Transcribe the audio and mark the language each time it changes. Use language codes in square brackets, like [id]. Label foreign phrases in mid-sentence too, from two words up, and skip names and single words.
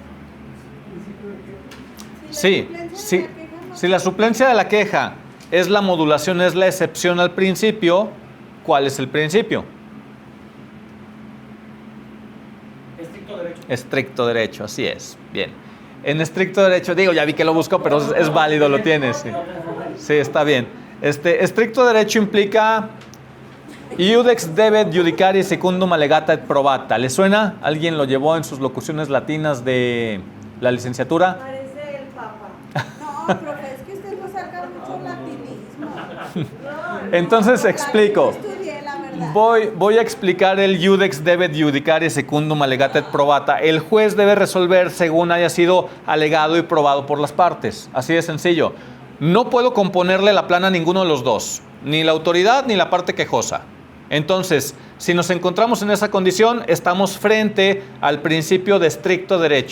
[es] Sí, si la suplencia de la queja es la modulación, es la excepción al principio, ¿cuál es el principio? Estricto derecho. Estricto derecho, así es. Bien. En estricto derecho, ya vi que lo busco, pero es válido, lo tienes. Sí, está bien. Estricto derecho implica [la] iudex debet judicare secundum allegata et probata. [es] ¿Le suena? ¿Alguien lo llevó en sus locuciones latinas de la licenciatura? Parece el Papa. No, profe, es que usted no saca mucho latinismo. Entonces explico. Yo estudié, la verdad. Voy a explicar el [la] iudex debet judicare secundum allegata et probata. [es] El juez debe resolver según haya sido alegado y probado por las partes. Así de sencillo. No puedo componerle la plana a ninguno de los dos, ni la autoridad ni la parte quejosa. Entonces, si nos encontramos en esa condición, estamos frente al principio de estricto derecho.